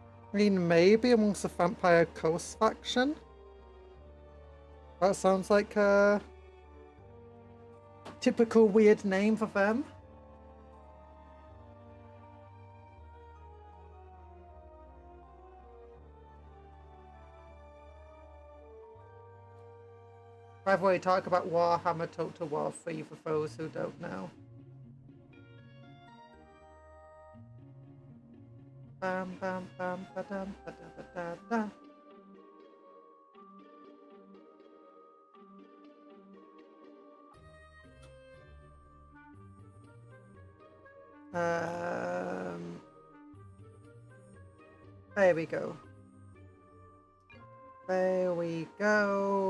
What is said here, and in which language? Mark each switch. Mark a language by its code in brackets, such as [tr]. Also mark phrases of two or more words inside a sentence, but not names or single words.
[en] I mean, maybe amongst the Vampire Coast faction. That sounds like a typical weird name for them. By the way, talk about Warhammer Total War 3 for those who don't know. Bam bam bam ba dum ba da ba da da. There we go. There we go.